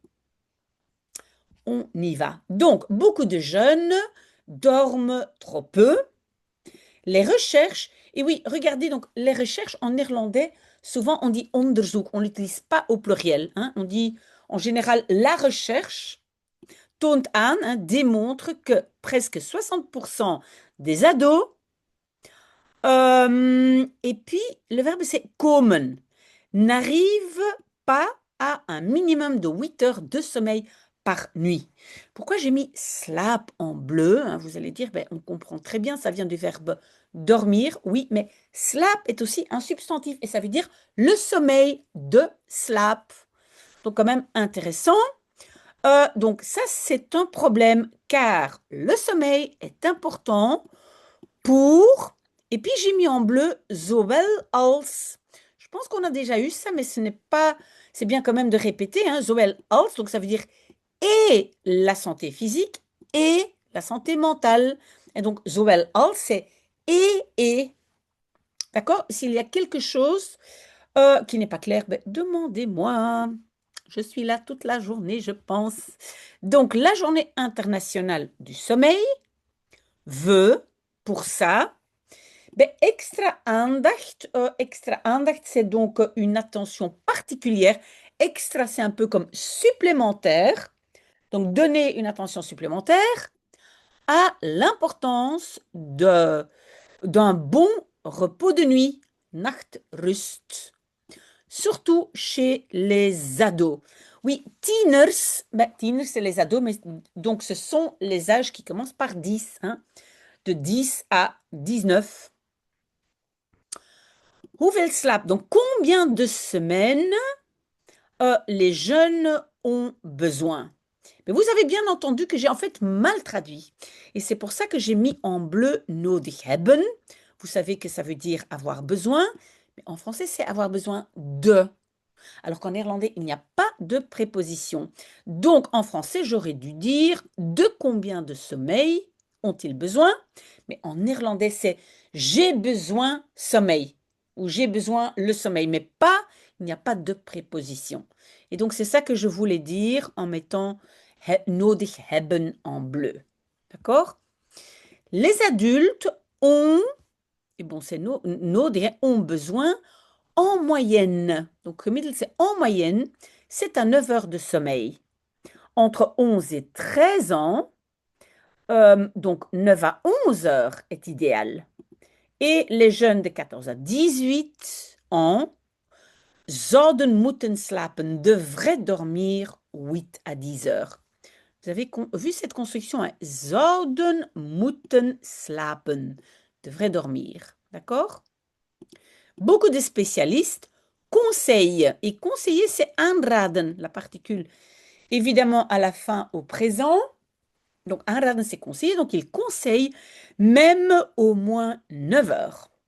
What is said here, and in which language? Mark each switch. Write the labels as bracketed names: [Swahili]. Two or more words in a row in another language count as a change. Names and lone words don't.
[French] On y va. Donc, beaucoup de jeunes dorment trop peu. Les recherches, et oui, regardez, donc les recherches en néerlandais, souvent on dit onderzoek, on n'utilise pas au pluriel, hein. On dit en général la recherche [Dutch] toont aan, [French] hein, démontre que presque 60% des ados, et puis le verbe c'est komen, n'arrivent pas à un minimum de 8 heures de sommeil par nuit. Pourquoi j'ai mis slaap en bleu, hein? Vous allez dire, ben, on comprend très bien, ça vient du verbe dormir, oui, mais slaap est aussi un substantif et ça veut dire le sommeil [Dutch] de slaap. [French] Donc quand même intéressant. Donc ça, c'est un problème car le sommeil est important pour... Et puis j'ai mis en bleu [Dutch] zowel als. [French] Je pense qu'on a déjà eu ça, mais ce n'est pas... C'est bien quand même de répéter, hein, [Dutch] zowel als. [French] Donc ça veut dire et la santé physique et la santé mentale. Et donc [Dutch] zowel als, [French] c'est et. D'accord? S'il y a quelque chose qui n'est pas clair, ben, demandez-moi. Je suis là toute la journée, je pense. Donc la journée internationale du sommeil veut pour ça ben, [Dutch] extra aandacht, [French] c'est donc une attention particulière. Extra, c'est un peu comme supplémentaire. Donc, donner une attention supplémentaire à l'importance d'un bon repos de nuit, nachtrust, surtout chez les ados. Oui, [Dutch] tieners, ben, tieners, [French] c'est les ados, mais donc ce sont les âges qui commencent par 10, hein, de 10 à 19. [Dutch] Hoeveel slaap? [French] Donc, combien de semaines les jeunes ont besoin? Mais vous avez bien entendu que j'ai en fait mal traduit. Et c'est pour ça que j'ai mis en bleu [Dutch] nodig hebben. [French] Vous savez que ça veut dire avoir besoin. Mais en français, c'est avoir besoin de. Alors qu'en néerlandais, il n'y a pas de préposition. Donc, en français, j'aurais dû dire de combien de sommeil ont-ils besoin? Mais en néerlandais, c'est j'ai besoin sommeil ou j'ai besoin le sommeil, mais pas, il n'y a pas de préposition. Et donc, c'est ça que je voulais dire en mettant [Dutch] nodig hebben [French] en bleu. D'accord? Les adultes ont, et bon, c'est nodig, ont besoin en moyenne. Donc, gemiddeld, c'est en moyenne, c'est à 9 heures de sommeil. Entre 11 et 13 ans, donc 9 à 11 heures est idéal. Et les jeunes de 14 à 18 ans [Dutch] zouden moeten slapen, [French] devraient dormir 8 à 10 heures. Vous avez vu cette construction, hein? [Dutch] Zouden moeten slapen, [French] devraient dormir. D'accord? Beaucoup de spécialistes conseillent, et conseiller, c'est aanraden, la particule, évidemment à la fin au présent. Donc, aanraden, c'est conseiller, donc ils conseillent même au moins 9 heures.